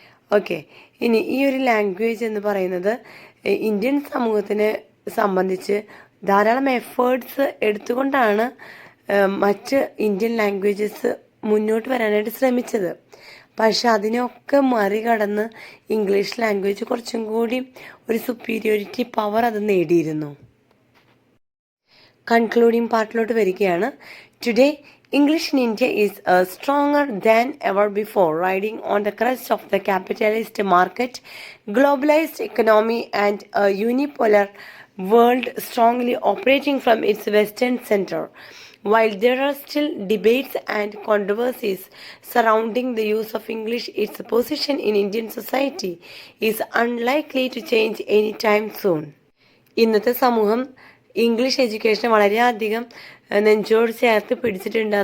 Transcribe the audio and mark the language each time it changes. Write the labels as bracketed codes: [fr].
[ml] Okay, ഇനി ഈ ഒരു ലാംഗ്വേജ് എന്ന് പറയുന്നത് ഇന്ത്യൻ സമൂഹത്തിനെ സംബന്ധിച്ച് ധാരാളം എഫേർട്സ് എടുത്തുകൊണ്ടാണ് മറ്റ് ഇന്ത്യൻ ലാംഗ്വേജസ് മുന്നോട്ട് വരാനായിട്ട് ശ്രമിച്ചത്. പക്ഷെ അതിനൊക്കെ മറികടന്ന് ഇംഗ്ലീഷ് ലാംഗ്വേജ് കുറച്ചും കൂടി ഒരു സുപ്പീരിയോറിറ്റി പവർ അത് നേടിയിരുന്നു. കൺക്ലൂഡിങ് പാർട്ടിലോട്ട് വരികയാണ്. [en] Today English in India is stronger than ever before, riding on the crest of the capitalist market, globalized economy, and a unipolar world strongly operating from its western center. While there are still debates and controversies surrounding the use of English, its position in Indian society is unlikely to change anytime soon. [ml] ഇന്നത്തെ സമൂഹം English education വളരെയധികം നെഞ്ചോട് ചേർത്ത് പിടിച്ചിട്ടുണ്ട്.